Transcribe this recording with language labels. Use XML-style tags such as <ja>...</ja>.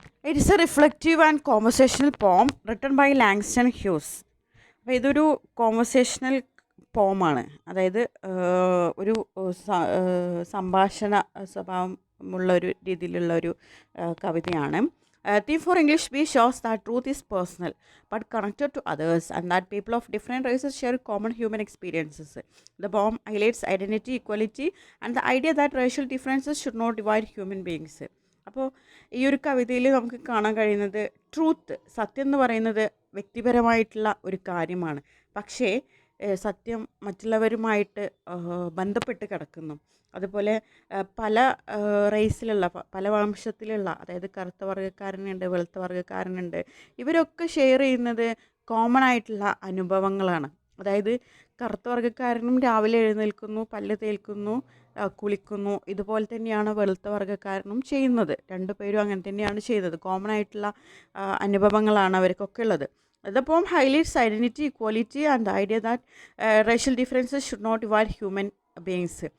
<en>It is a reflective and conversational poem written by Langston Hughes.</en> <ml>അപ്പോൾ ഇതൊരു conversational പോമാണ്, അതായത് ഒരു സംഭാഷണ സ്വഭാവമുള്ള ഒരു രീതിയിലുള്ള ഒരു കവിതയാണ്.</ml> <en>Theme for English B shows that truth is personal but connected to others and that people of different races share common human experiences. The poem highlights identity, equality and the idea that racial differences should not divide human beings.</en> <ml>അപ്പോൾ ഈ ഒരു കവിതയിൽ നമുക്ക് കാണാൻ കഴിയുന്നത് truth, സത്യം എന്ന് പറയുന്നത് വ്യക്തിപരമായിട്ടുള്ള ഒരു കാര്യമാണ്. പക്ഷേ സത്യം മറ്റുള്ളവരുമായിട്ട് ബന്ധപ്പെട്ട് കിടക്കുന്നു. അതുപോലെ പല റേസിലുള്ള, പല വംശത്തിലുള്ള, അതായത് കറുത്ത വർഗ്ഗക്കാരനുണ്ട്, വെളുത്ത വർഗ്ഗക്കാരനുണ്ട്, ഇവരൊക്കെ ഷെയർ ചെയ്യുന്നത് കോമൺ ആയിട്ടുള്ള അനുഭവങ്ങളാണ്. അതായത് കറുത്ത വർഗ്ഗക്കാരനും രാവിലെ എഴുന്നേൽക്കുന്നു, പല്ല് തേൽക്കുന്നു, കുളിക്കുന്നു. ഇതുപോലെ തന്നെയാണ് വെളുത്ത വർഗ്ഗക്കാരനും ചെയ്യുന്നത്. രണ്ടുപേരും അങ്ങനെ തന്നെയാണ് ചെയ്യുന്നത്. കോമൺ ആയിട്ടുള്ള അനുഭവങ്ങളാണ് അവർക്കൊക്കെ ഉള്ളത്.</ml> <en>The poem highlights identity, equality and the idea that racial differences should not divide human beings.</en>